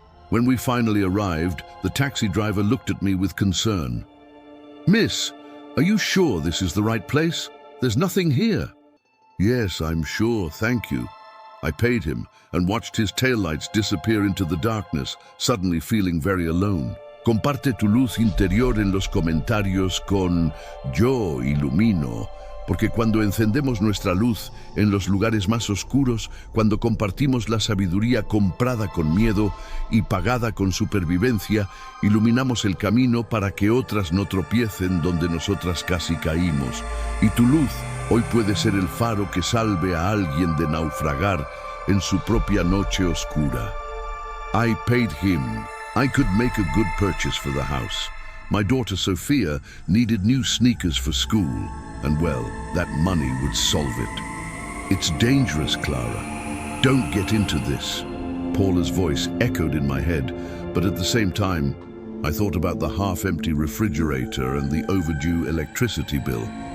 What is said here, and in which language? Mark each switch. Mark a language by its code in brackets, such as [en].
[en] When we finally arrived, the taxi driver looked at me with concern. "Miss, are you sure this is the right place? There's nothing here." "Yes, I'm sure, thank you." I paid him and watched his taillights disappear into the darkness, suddenly feeling very alone. [es] Comparte tu luz interior en los comentarios con "Yo ilumino", porque cuando encendemos nuestra luz en los lugares más oscuros, cuando compartimos la sabiduría comprada con miedo y pagada con supervivencia, iluminamos el camino para que otras no tropiecen donde nosotras casi caímos. Y tu luz hoy puede ser el faro que salve a alguien de naufragar en su propia noche oscura. [en] I paid him. I could make a good purchase for the house. My daughter Sophia needed new sneakers for school, and well, that money would solve it. "It's dangerous, Clara. Don't get into this." Paula's voice echoed in my head, but at the same time, I thought about the half-empty refrigerator and the overdue electricity bill.